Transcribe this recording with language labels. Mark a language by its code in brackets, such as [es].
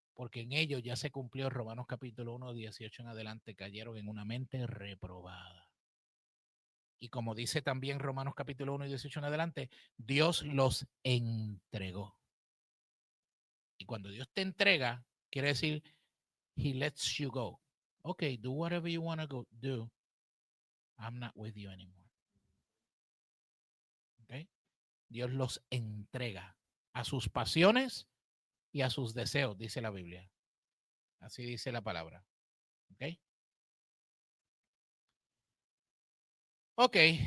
[es] Porque en ellos ya se cumplió Romanos capítulo 1, 18 en adelante, cayeron en una mente reprobada. Y como dice también Romanos capítulo 1 y 18 en adelante, Dios los entregó. Y cuando Dios te entrega, quiere decir, [en] He lets you go. Okay, do whatever you want to go do. I'm not with you anymore. Okay? [es] Dios los entrega a sus pasiones y a sus deseos, dice la Biblia. Así dice la palabra. Okay? Ok.